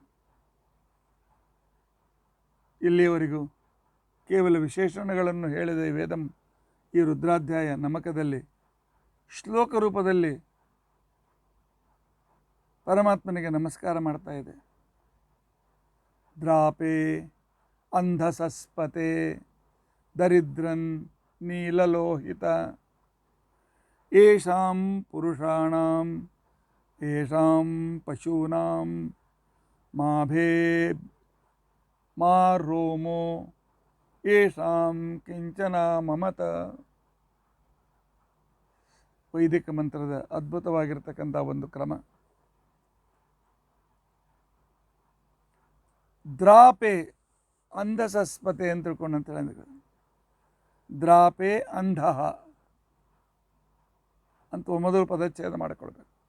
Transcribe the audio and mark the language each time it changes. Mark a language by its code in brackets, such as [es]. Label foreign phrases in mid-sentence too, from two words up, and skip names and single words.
[kn] ಇಲ್ಲಿಯವರೆಗೂ ಕೇವಲ ವಿಶೇಷಣಗಳನ್ನು ಹೇಳಿದ ವೇದಂ ಈ ರುದ್ರಾಧ್ಯಾಯ ನಮಕದಲ್ಲಿ ಶ್ಲೋಕ ರೂಪದಲ್ಲಿ ಪರಮಾತ್ಮನಿಗೆ ನಮಸ್ಕಾರ ಮಾಡ್ತಾ ಇದೆ. [sa] ದ್ರಾಪೆ ಅಂಧಸಸ್ಪತೆ ದರಿದ್ರನ್ ನೀಲಲೋಹಿತ ಯೇಷಾಂ ಪುರುಷಾಣಾಂ ಯೇಷಾಂ ಪಶೂನಾಂ ಮಾಭೇ ಮಾ ರೋಮೋ ಯೇಷಾಂ ಕಿಂಚನ ಮಮತ. [kn] ವೈದಿಕ ಮಂತ್ರದ ಅದ್ಭುತವಾಗಿರ್ತಕ್ಕಂಥ ಒಂದು ಕ್ರಮ. [sa] ದ್ರಾಪೆ ಅಂಧಸಸ್ಪತೆ [kn] ಅಂತ ತಿಳ್ಕೊಂಡಂತ ಹೇಳಿದ್ರು. [sa] ದ್ರಾಪೆ ಅಂಧ [kn] ಅಂತ ಮೊದಲು ಪದಚ್ಛೇದ ಮಾಡಿಕೊಳ್ಬೇಕು.